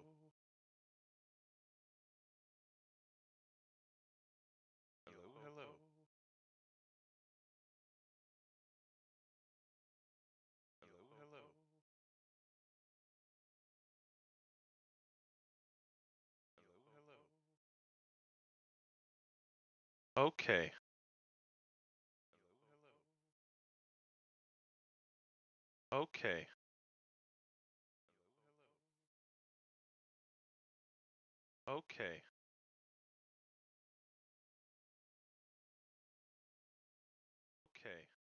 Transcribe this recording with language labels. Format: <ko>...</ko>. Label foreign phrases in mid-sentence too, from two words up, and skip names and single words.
<en>ho. Yo Hello, ho hello. ho. Yo Hello, ho hello. ho. Yo Hello, ho hello. ho. Okay. Hello, hello. Okay. Hello, hello. Okay. Okay.</en>